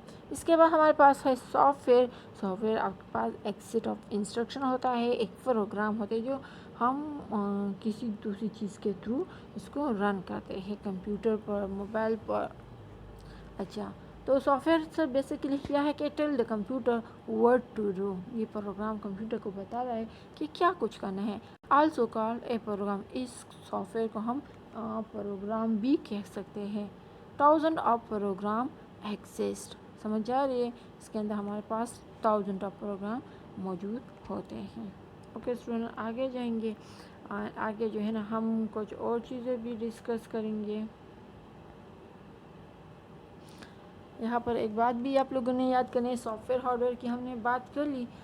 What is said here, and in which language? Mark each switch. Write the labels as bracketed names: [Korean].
[Urdu] اس کے بعد ہمارے پاس ہے سافٹ ویئر. سافٹ ویئر آپ کے پاس ایک سیٹ آف انسٹرکشن ہوتا ہے، ایک پروگرام ہوتا ہے جو ہم کسی دوسری چیز کے تھرو اس کو رن کرتے ہیں، کمپیوٹر پر، موبائل پر. اچھا، تو سافٹ ویئر سے بیسیکلی کیا ہے کہ [English] Tell the computer what to do. [Urdu] یہ پروگرام کمپیوٹر کو بتا رہا ہے کہ کیا کچھ کرنا ہے. [English] Also called a program. [Urdu] اس soft where کو ہم پروگرام بھی کہہ سکتے ہیں. [English] Thousand of program exist. [Urdu] سمجھ آ رہی ہے؟ اس کے اندر ہمارے پاس [English] thousand of program [Urdu] موجود ہوتے ہیں. اوکے اسٹوڈنٹ، آگے جائیں گے. آگے جو ہے نا ہم کچھ اور چیزیں بھی ڈسکس کریں گے. یہاں پر ایک بات بھی آپ لوگوں نے یاد کرنی ہے، سافٹ ویئر ہارڈ ویئر کی ہم نے بات کر لی.